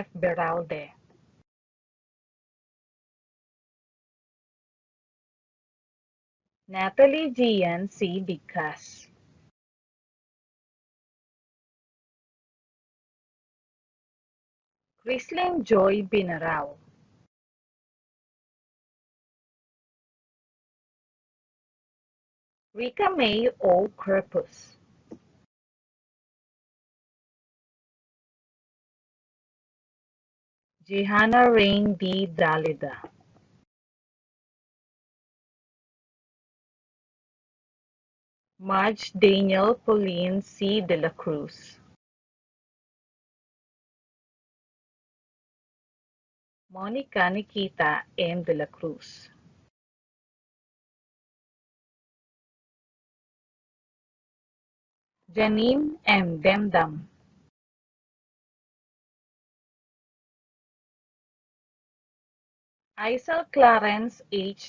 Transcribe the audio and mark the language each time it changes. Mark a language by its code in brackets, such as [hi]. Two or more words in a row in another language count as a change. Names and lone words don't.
[en] Beralde, Natalie Gian C. Bicas, Chrislyn Joy Binarao, Rika May O. Corpus, Jehanna Rain D. Dalida, Madge Daniel Pauline C. De la Cruz, Monica Nikita M. De la Cruz, Janine M. Demdam, Isel Clarence H.